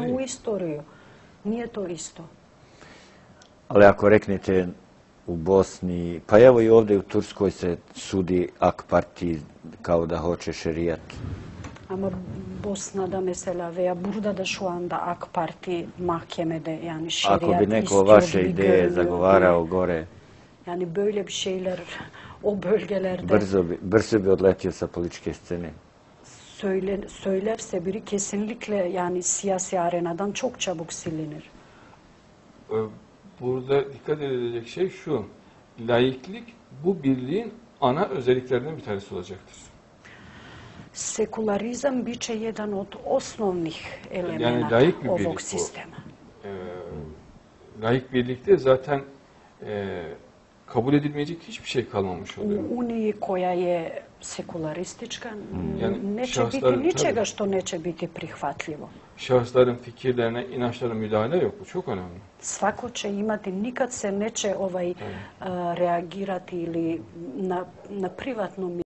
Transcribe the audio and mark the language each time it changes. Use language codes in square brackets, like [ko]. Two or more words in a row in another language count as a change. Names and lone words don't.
[tr] Aynısı [bs] u [tr] değil. [bs] istoriju. Nije to isto. Ali ako reknete u Bosni, pa evo i ovdje u Turskoj se sudi AK partiji kao da hoće šerijat. [tr] Ama Bosna'da mesela veya burada da şu anda AK Parti mahkemede yani şeriat [bs] Ako bi neko [tr] istiyor [bs] vaše [tr] gibi [bs] ideje [tr] görünüyor. [bs] zagovarao gore, [tr] Yani böyle bir şeyler o bölgelerde [bs] brzo bi odletio sa političke scene. [tr] söylerse biri kesinlikle yani siyasi arenadan çok çabuk silinir. Burada dikkat edilecek şey şu. Laiklik bu birliğin ana özelliklerinden bir tanesi olacaktır. [bs] Sekularizam biće jedan od osnovnih [tr] Yani [bs] elemenata [tr] laik bir birlik [bs] ovog [tr] bu. [bs] sistema. [tr] Laik birlikte zaten kabul edilmeyecek hiçbir şey kalmamış oluyor. [bs] U Uniji koja je sekularistička [tr] Yani [bs] neće biti [tr] şahsların, [bs] ničega [tr] tabii, [bs] što neće biti prihvatljivo. [tr] şahısların fikirlerine, inançlarına müdahale yok. Bu çok önemli. [bs] Svako će imati, nikad se neće reagirati ili na privatnom